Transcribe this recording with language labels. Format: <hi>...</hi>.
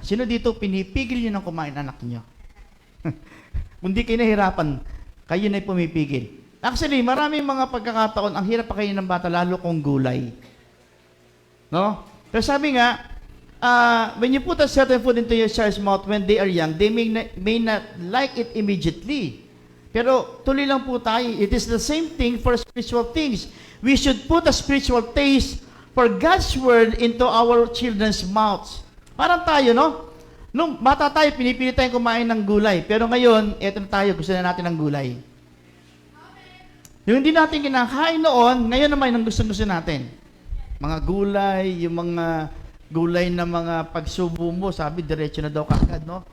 <tl>Sino dito pinipigil nyo ng kumain ng anak nyo? Kung di kayo nahirapan, kayo na pumipigil. Actually, maraming mga pagkakataon, ang hirap pa kayo ng bata, lalo kung gulay. No? Pero sabi nga,</tl> <en>when you put a certain food into your child's mouth when they are young, they may not like it immediately.</en> <tl>Pero tuloy lang po tayo.</tl> <en>It is the same thing for spiritual things. We should put a spiritual taste for God's word into our children's mouths.</en> <tl>Parang tayo, no? Nung bata tayo, pinipili tayong kumain ng gulay. Pero ngayon, eto na tayo, gusto na natin ng gulay. Yung hindi natin kinakain noon, ngayon naman ang gusto-gusto natin. Mga gulay, yung mga gulay na mga pagsubo mo, sabi, diretso na daw kagad, no?</tl>